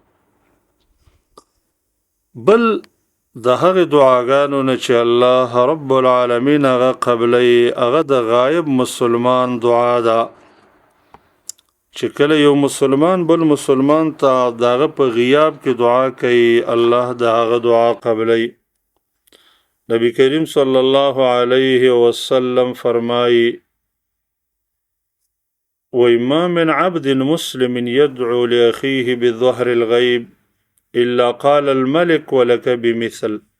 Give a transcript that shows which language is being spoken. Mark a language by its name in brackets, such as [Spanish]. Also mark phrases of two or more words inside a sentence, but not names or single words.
[Pashto] بل د هغې دعاګانو نه چې [Arabic] الله رب العالمین [Pashto] هغه قبلوي هغه د غایب مسلمان دعا ده. چې کله یو مسلمان بل مسلمان ته داغه په غیاب کې دعا کوي الله داغه دعا قبلای. [Arabic] نبی کریم صلی الله علیه وسلم فرمایي وما من عبد مسلم يدعو لأخيه بظهر الغيب إلا قال الملك ولك بمثل.